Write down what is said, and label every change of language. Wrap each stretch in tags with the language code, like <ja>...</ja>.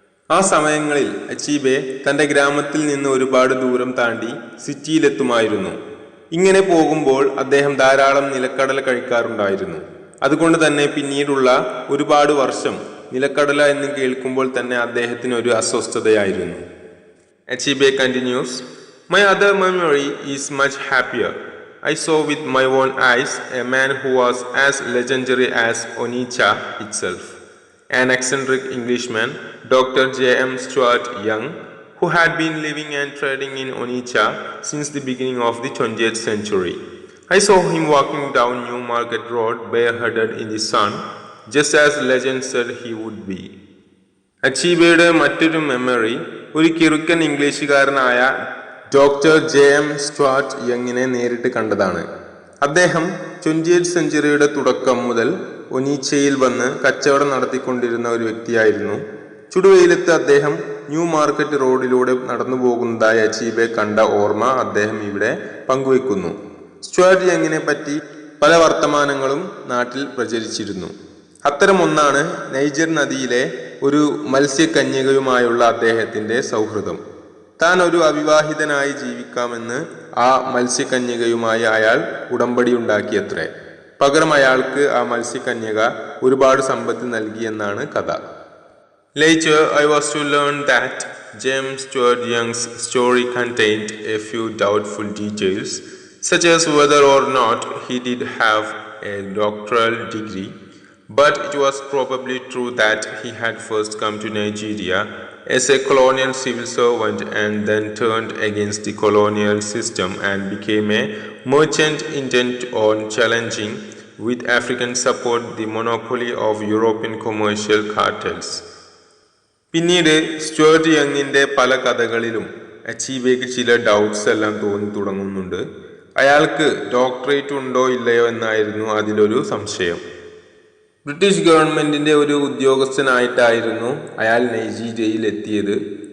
<ml>ആ സമയങ്ങളിൽ അച്ചീബെ തന്റെ ഗ്രാമത്തിൽ നിന്ന് ഒരുപാട് ദൂരം താണ്ടി സിറ്റിയിലെത്തുമായിരുന്നു. ഇങ്ങനെ പോകുമ്പോൾ അദ്ദേഹം ധാരാളം നിലക്കടല കഴിക്കാറുണ്ടായിരുന്നു. അതുകൊണ്ട് തന്നെ പിന്നീടുള്ള ഒരുപാട് വർഷം നിലക്കടല എന്ന് കേൾക്കുമ്പോൾ തന്നെ അദ്ദേഹത്തിന് ഒരു അസ്വസ്ഥതയായിരുന്നു.</ml> <en>Achebe continues. My other memory is much happier. I saw with my own eyes a man who was as legendary as Onitsha itself, an eccentric Englishman, Dr. J.M. Stuart Young, who had been living and trading in Onitsha since the beginning of the 20th century. I saw him walking down New Market Road bareheaded in the sun, just as legend said he would be.</en> <ml>അച്ചീബയുടെ മറ്റൊരു memory ഒരു കിറുക്കൻ ഇംഗ്ലീഷുകാരനായ doctor ജെ.എം. Stuart യങ്ങിനെ നേരിട്ട് കണ്ടതാണ്. അദ്ദേഹം 20th സെഞ്ചുറിയുടെ തുടക്കം മുതൽ ഒനീച്ചയിൽ വന്ന് കച്ചവടം നടത്തിക്കൊണ്ടിരുന്ന ഒരു വ്യക്തിയായിരുന്നു. ചുടുവെയിലത്ത് അദ്ദേഹം ന്യൂ മാർക്കറ്റ് റോഡിലൂടെ നടന്നു പോകുന്നതായി അച്ചീബെ കണ്ട ഓർമ്മ അദ്ദേഹം ഇവിടെ പങ്കുവെക്കുന്നു. സ്റ്റുവാർട്ട് യങ്ങിനെ പറ്റി പല വർത്തമാനങ്ങളും നാട്ടിൽ പ്രചരിച്ചിരുന്നു. അത്തരമൊന്നാണ് നൈജർ നദിയിലെ ഒരു മത്സ്യകന്യകയുമായുള്ള അദ്ദേഹത്തിന്റെ സൗഹൃദം. താൻ ഒരു അവിവാഹിതനായി ജീവിക്കാമെന്ന് ആ മത്സ്യകന്യകയുമായി അയാൾ ഉടമ്പടി ഉണ്ടാക്കിയത്രേ. പകരം അയാൾക്ക് ആ മത്സ്യകന്യക ഒരുപാട് സമ്പത്ത് നൽകിയെന്നാണ് കഥ.</ml> <en>Later, I was to learn that James Stuart Young's story contained a few doubtful details, such as whether or not he did have a doctoral degree, but it was probably true that he had first come to Nigeria as a colonial civil servant and then turned against the colonial system and became a merchant intent on challenging with African support the monopoly of European commercial cartels.</en> <ml>പിന്നീട് Stuart യങ്ങിന്റെ പല കഥകളിലും അച്ചീബയ്ക്ക് ചില doubts എല്ലാം തോന്നി തുടങ്ങുന്നുണ്ട്. അയാൾക്ക് doctorate ഉണ്ടോ ഇല്ലയോ എന്നായിരുന്നു അതിലൊരു സംശയം. ബ്രിട്ടീഷ് ഗവൺമെന്റിന്റെ ഒരു ഉദ്യോഗസ്ഥനായിട്ടായിരുന്നു അയാൾ നൈജീരിയയിൽ എത്തിയത്.</ml>